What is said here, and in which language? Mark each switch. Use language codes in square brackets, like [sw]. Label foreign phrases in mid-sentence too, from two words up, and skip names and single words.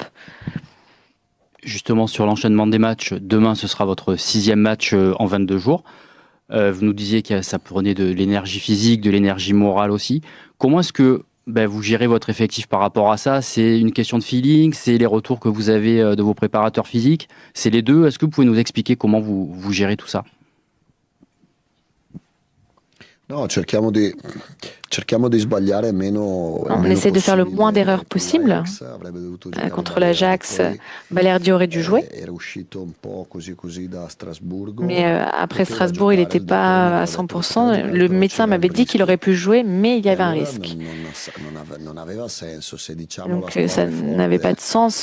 [fr] Justement, sur l'enchaînement des matchs, demain, ce sera votre 6e match en 22 jours. Vous nous disiez que ça prenait de l'énergie physique, de l'énergie morale aussi. Comment est-ce que vous gérez votre effectif par rapport à ça? C'est une question de feeling? C'est les retours que vous avez de vos préparateurs physiques? C'est les deux? Est-ce que vous pouvez nous expliquer comment vous gérez tout ça? [it] No, cerchiamo di sbagliare meno. [fr] On essaie de faire le moins d'erreurs possible. Contre l'Ajax, Balerdi aurait dû jouer. Mais après Strasbourg, il n'était pas à 100%. Le médecin m'avait dit qu'il aurait pu jouer, mais il y avait un risque. Donc ça n'avait pas de sens.